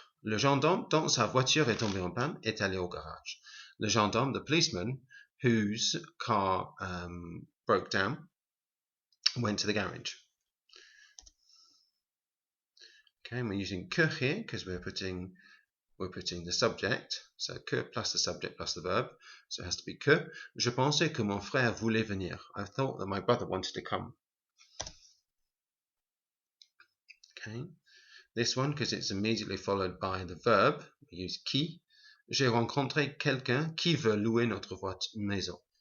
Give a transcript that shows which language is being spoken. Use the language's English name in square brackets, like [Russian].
[French] Le gendarme dont sa voiture est tombée en panne est allé au garage. [English] The gendarme, the policeman, whose car broke down, went to the garage. Okay, and we're using que here because we're putting the subject. So que plus the subject plus the verb. So it has to be que. [French] Je pensais que mon frère voulait venir. [English] I thought that my brother wanted to come. Okay, this one, because it's immediately followed by the verb, we use qui. [French] J'ai rencontré quelqu'un qui veut louer notre maison.